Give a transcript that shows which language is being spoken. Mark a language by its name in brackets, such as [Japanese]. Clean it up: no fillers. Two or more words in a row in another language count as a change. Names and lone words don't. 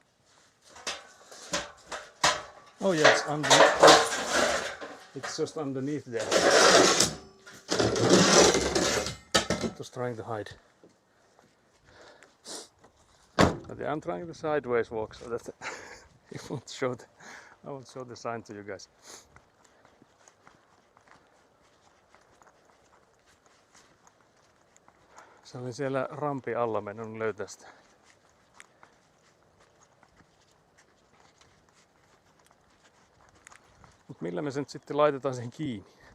[English] Oh yeah, it's underneath. It's just underneath there. It was trying to hide. But yeah, I'm trying the sideways walk so that it won't show I won't show the sign to you guys. [Finnish] Se oli siellä rampi alla, meidän löytää sitä. Mut millä me sen sitten laitetaan sen kiinni?